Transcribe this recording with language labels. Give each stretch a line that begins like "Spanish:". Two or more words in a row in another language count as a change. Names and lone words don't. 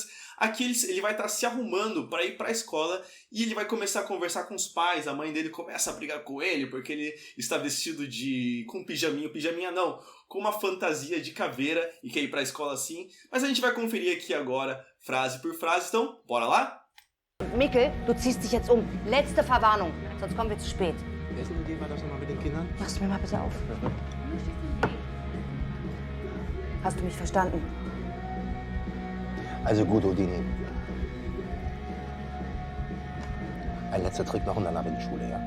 Portuguese: Aqui ele vai estar se arrumando para ir para a escola e ele vai começar a conversar com os pais. A mãe dele começa a brigar com ele porque ele está vestido com pijaminha não, com uma fantasia de caveira e quer ir para a escola assim. Mas a gente vai conferir aqui agora, frase por frase, então bora lá?
German: Mikkel, du ziehst dich jetzt um. Letzte Verwarnung, sonst kommen wir zu spät. Essen gehen wir das nochmal mit den Kindern? Machst du mir mal bitte auf. Hast du mich verstanden? Also gut, Odini. Ein letzter Trick noch und dann ab in die Schule, ja?